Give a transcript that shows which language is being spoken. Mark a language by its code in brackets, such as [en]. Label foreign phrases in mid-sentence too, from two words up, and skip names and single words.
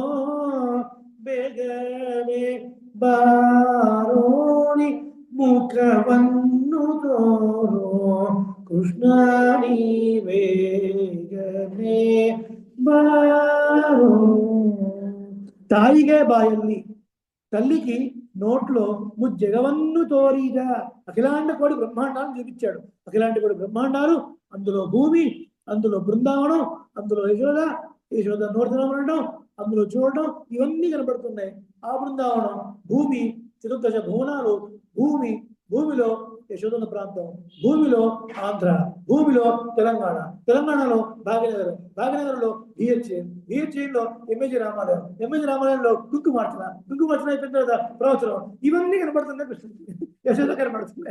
[kn] ಬೇಗನೆ ಬಾರೋಣಿ ಮುಖವನ್ನು ತೋರೋ ಕೃಷ್ಣ ಬೇಗನೆ ಬಾರೋ. ತಾಯಿಗೆ ಬಾಯಲ್ಲಿ, [te] తల్లికి నోట్లో ముజ్జగవన్ను తోరీగా అఖిలాండ కోడి బ్రహ్మాండాలు చూపించాడు. అఖిలాండ కోడి బ్రహ్మాండాలు, అందులో భూమి, అందులో బృందావనం, అందులో యశోద, యశోద నోర్తనం ఉండడం, అందులో చూడడం, ఇవన్నీ కనబడుతున్నాయి. ఆ బృందావనం భూమి, చతుర్దశ భువనాలు, భూమి, భూమిలో యశోదన ప్రాంతం, భూమిలో ఆంధ్ర, భూమిలో తెలంగాణ, తెలంగాణలో భాగ్యనగరం, భాగ్యనగరంలో బిహెచ్ఎల్లో ఎంఏజీ రామాలయం, ఎంఏజీ రామాలయంలో కుంకుమార్చన, కుంకుమార్చన అయిపోయిన తర్వాత ప్రవచనం, ఇవన్నీ కనబడుతున్నాయి కృష్ణుడికి, యశోద కనబడుతున్నాయి.